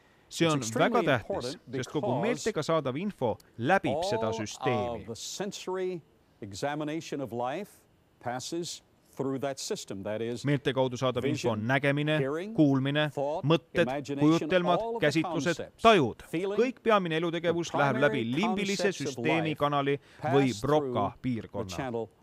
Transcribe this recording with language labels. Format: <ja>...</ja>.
<et>See on väga tähtis, sest kogu meeltega saadav info läbib seda süsteemi.</et> <en>The sensory examination of life passes through that system. That is,</en> <et>meelte kaudu saadav info on nägemine, kuulmine, mõtted, kujutelmad, käsitlused, tajud. Kõik peamine elutegevus läheb läbi limbilise süsteemi kanali või Broca piirkonna.</et>